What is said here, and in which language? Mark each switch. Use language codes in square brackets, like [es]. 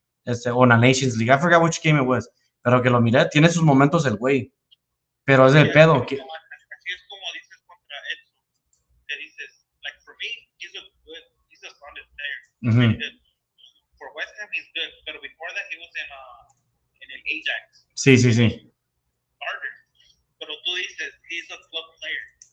[es] O en la [en] Nations League. I forgot which game it was. [es] Pero que lo miré, tiene sus momentos el güey. Pero es el pedo. Así es como dices contra Edson. Que dices, [en] like for me, he's a solid player. Mm-hmm. For West Ham, he's good. But before that, he was in an Ajax. [es] Sí. [en] Starter. [es] Pero tú dices, [en] he's a club player.